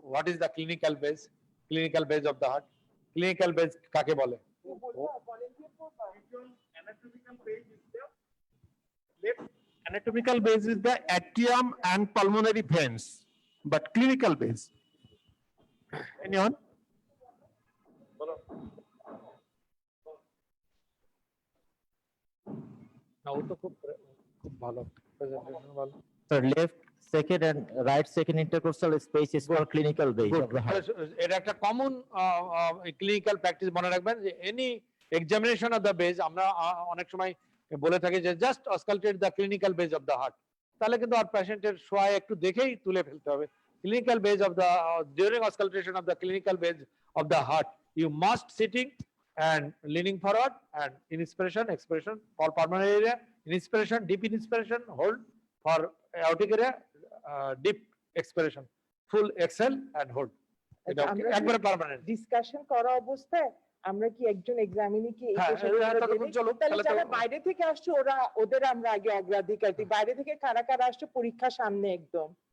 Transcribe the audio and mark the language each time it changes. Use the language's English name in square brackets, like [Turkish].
[English] What is the clinical base? Clinical base of the heart, [Bangla] clinical base কাকে বলে? [English] Anatomical base is the atrium and pulmonary veins, but clinical base. Anyone? [Bangla] না ও তো খুব ভালো presentation ভালো। [English] So left second and right second intercostal space is called clinical base of the heart. [Bangla] এটা একটা common clinical practice মনে রাখবেন যে [English] any examination of the base [Bangla] আমরা অনেক সময় বলে থাকি যে [English] just auscultate the clinical base of the heart, [Bangla] তাহলে কিন্তু আর পেশেন্টের শোয়া একটু দেখেই তুলে ফেলতে হবে। [English] Clinical base of the during auscultation of the clinical base of the heart you must sitting and leaning forward and inspiration expiration for pulmonary area, inspiration deep inspiration, hold for aortic area, deep expiration, full exhale and hold. [Bangla] এটা একবারে permanent. Discussion করা অবস্থায় আমরা কি একজন এক্সামিনিকে এই তাহলে যারা বাইরে থেকে আসছে ওদের আমরা আগে অগ্রাধিকার দিই। বাইরে থেকে কারা কারা আসছে পরীক্ষা সামনে একদম